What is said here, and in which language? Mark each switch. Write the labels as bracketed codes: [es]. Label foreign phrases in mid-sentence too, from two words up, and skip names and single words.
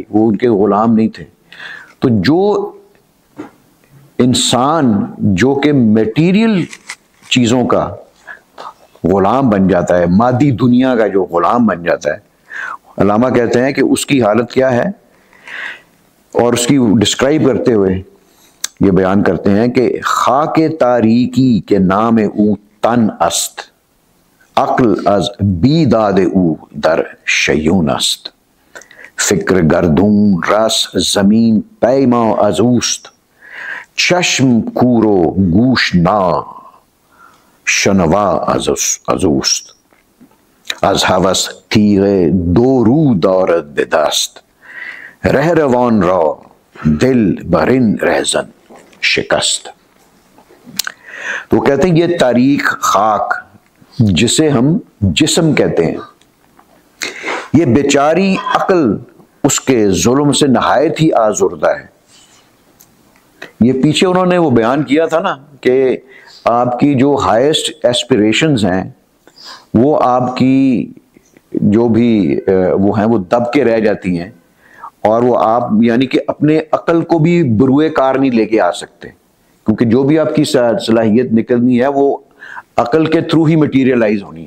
[ur] وہ ان کے غلام نہیں تھے. تو جو انسان جو کہ میٹیریل چیزوں کا غلام بن جاتا ہے, مادی دنیا کا جو غلام بن جاتا ہے, علامہ کہتے ہیں کہ اس کی حالت کیا ہے, اور اس کی ڈسکرائب کرتے ہوئے یہ بیان کرتے ہیں کہ [fa] خاک تاریکی کے نام او تن است, عقل از بیداد او در شیون است, فکر گردون رس زمین پیما از اوست, چشم کور و گوش نا شنوا از اوست, از هوس تیغ دو رو دارد به دست, رهروان را دل برین رهزن شکست. [ur] تو کہتے ہیں یہ تاریخ خاک جسے ہم جسم کہتے ہیں, یہ بیچاری عقل اس کے ظلم سے نہایت ہی آزردہ ہے. یہ پیچھے انہوں نے وہ بیان کیا تھا نا کہ آپ کی جو [en] highest aspirations [ur] ہیں وہ آپ کی جو بھی وہ ہیں وہ دب کے رہ جاتی ہیں, اور وہ آپ یعنی کہ اپنے عقل کو بھی بروئے کار نہیں لے کے آ سکتے, کیونکہ جو بھی آپ کی صلاحیت نکلنی ہے وہ عقل کے تھرو ہی مٹیریلائز ہونی ہے.